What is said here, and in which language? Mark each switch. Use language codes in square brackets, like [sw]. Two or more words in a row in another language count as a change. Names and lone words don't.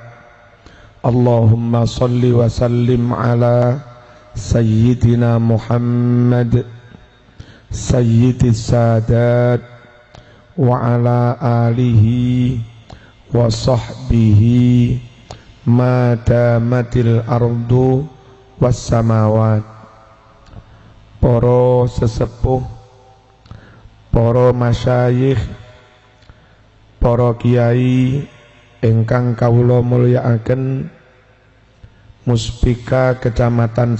[ar] اللهم صل وسلم على سيدنا محمد سيد السادات وعلى آله وصحبه ما دامت الأرض والسماوات. [jv] Para sesepuh, para masyayikh, para kiai ingkang kawula mulyakaken, Muspika Kecamatan